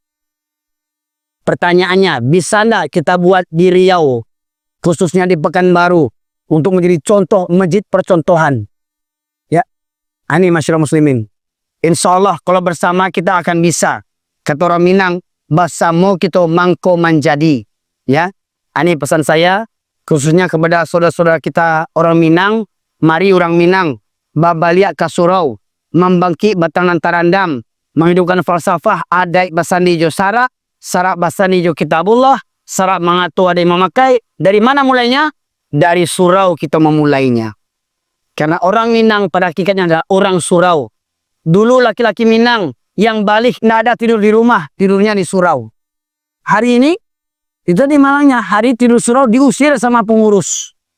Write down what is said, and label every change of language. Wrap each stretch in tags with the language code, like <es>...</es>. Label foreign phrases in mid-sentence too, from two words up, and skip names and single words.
<id>Pertanyaannya, bisa enggak kita buat di Riau, khususnya di Pekanbaru, untuk menjadi contoh masjid percontohan? Ya, ini masyarakat muslimin.</id> <ar>Insya Allah</ar> <id>kalau bersama kita akan bisa. Kata orang Minang,</id> <min>basamo kita mangko manjadi.</min> <id>Ya, ini pesan saya, khususnya kepada saudara-saudara kita orang Minang. Mari orang Minang,</id> <min>babaliak kasurau,</min> <id>membangkit</id> <min>batanan tarandam,</min> <id>menghidupkan falsafah</id> <min>adat basani jo syarak basani jo kitabullah,</min> <id>syarak mengatu ada yang memakai. Dari mana mulainya? Dari surau kita memulainya. Karena orang Minang pada hakikatnya adalah orang surau. Dulu laki-laki Minang yang balik tidak ada tidur di rumah, tidurnya di surau. Hari ini, itu di Malangnya, hari tidur surau diusir sama pengurus.</id>